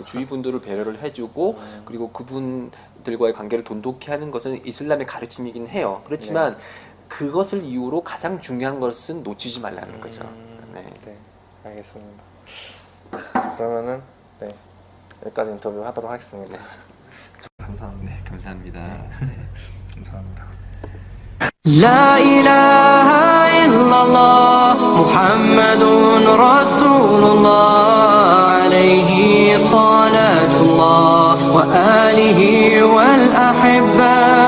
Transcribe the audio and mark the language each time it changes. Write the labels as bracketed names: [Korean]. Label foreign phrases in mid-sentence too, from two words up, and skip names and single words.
[Korean] 주위 분들을 배려를 해주고 그리고 그분들과의 관계를 돈독히 하는 것은 이슬람의 가르침이긴 해요. 그렇지만 그것을 이유로 가장 중요한 것은 놓치지 말라는 거죠. 네. 네, 알겠습니다. 그러면은 여기까지 인터뷰 하도록 하겠습니다. 감사합니다. 네, 감사합니다. 감사합니다. [Arabic] لا إله إلا الله محمد رسول الله عليه صلاة الله وآله والأحبة